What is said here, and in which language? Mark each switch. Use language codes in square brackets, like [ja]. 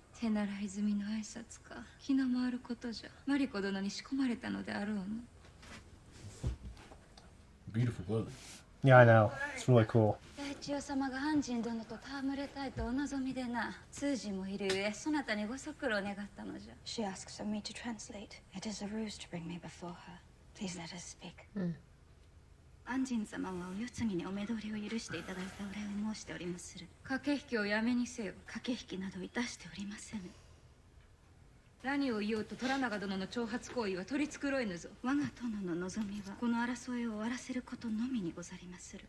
[ja] 手習い済みの挨拶か。気の回ることじゃ。マリコ殿に仕込まれたのであろうの。 [en] Beautiful clothing. Yeah, I know. It's really cool. [ja] 大千代様が安心殿と戯れたいとお望みでな。通詞もいるゆえ、そなたにご足労願ったのじゃ。 [en] She asks of me to translate. It is a ruse to bring me before her. Please let us speak. [ja] 安心様はお世継ぎにお目通りを許していただいたお礼を申しておりまする。駆け引きをやめにせよ。駆け引きなどいたしておりませぬ。何を言おうと虎長殿の挑発行為は取り繕えぬぞ。我が殿の望みはこの争いを終わらせることのみにござりまする。